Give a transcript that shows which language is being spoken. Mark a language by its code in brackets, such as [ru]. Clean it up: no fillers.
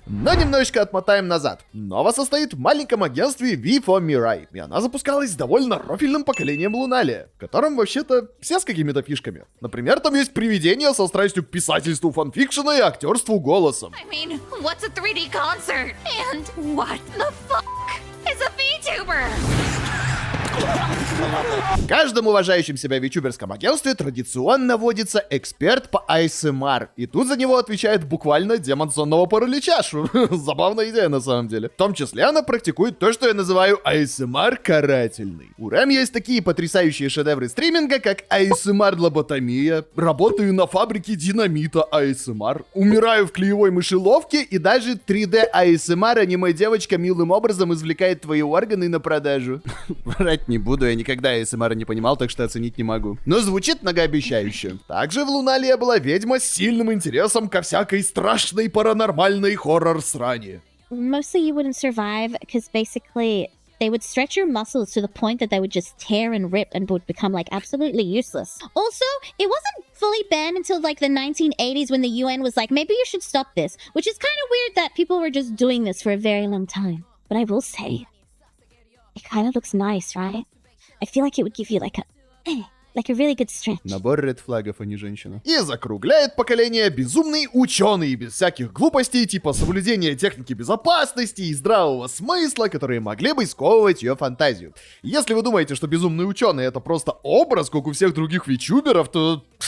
[ru] Но немножечко отмотаем назад. Нова состоит в маленьком агентстве V4 Mirai, и она запускалась с довольно рофильным поколением Луналия, в котором вообще-то все с какими-то фишками. Например, там есть привидение со страстью к писательству фанфикшена и актерству голосом. [en] I mean, what's a 3D concert? And what the fuck is a VTuber? [ru] В каждом уважающем себя вичуберском агентстве традиционно водится эксперт по ASMR, и тут за него отвечает буквально демон сонного паралича. Забавная идея на самом деле. В том числе она практикует то, что я называю ASMR карательный. У Рэм есть такие потрясающие шедевры стриминга, как ASMR лоботомия, работаю на фабрике динамита ASMR, умираю в клеевой мышеловке, и даже 3D ASMR аниме-девочка милым образом извлекает твои органы на продажу. Врать не буду, я никогда ASMR не понимал, так что оценить не могу. Но звучит многообещающе. Также в Луналии была ведьма с сильным интересом ко всякой страшной паранормальной хоррор-срани. [en] Mostly you wouldn't survive because basically they would stretch your muscles to the point that they would just tear and rip and would become like absolutely useless. Also, it wasn't fully banned until like the 1980s when the UN was like, maybe you should stop this, which is kind of weird that people were just doing this for a very long time. But I will say, it kind of looks nice, right? I feel like it would give you like a really good stretch. [ru] Набор редфлагов, а не женщина. И закругляет поколение безумный ученый без всяких глупостей, типа соблюдения техники безопасности и здравого смысла, которые могли бы сковывать ее фантазию. Если вы думаете, что безумный ученый это просто образ, как у всех других вичуберов, то...